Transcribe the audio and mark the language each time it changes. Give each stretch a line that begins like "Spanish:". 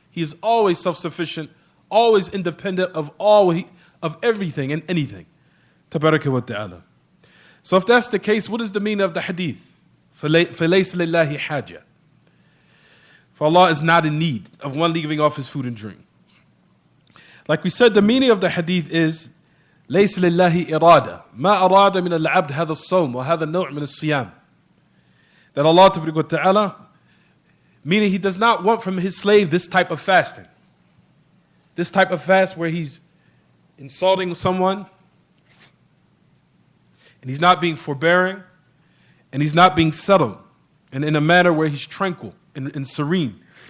English: He is always self-sufficient, always independent of everything and anything. Tabaraka wa ta'ala. So if that's the case, what is the meaning of the hadith?
Arabic: فَلَيْسَ لِلَّهِ حَاجَةٌ.
English: For Allah is not in need of one leaving off his food and drink. Like we said, the meaning of the hadith is
Arabic: لَيْسَ لِلَّهِ إِرَادَةٌ مَا أَرَادَ مِنَ الْعَبْدِ هَذَا الصَّوْمِ وَهَذَا النَّوْعِ مِنَ الصِّيَامِ.
English: That Allah tabaraka wa ta'ala, meaning he does not want from his slave this type of fasting. This type of fast where he's insulting someone, and he's not being forbearing, and he's not being settled, and in a manner where he's tranquil and serene.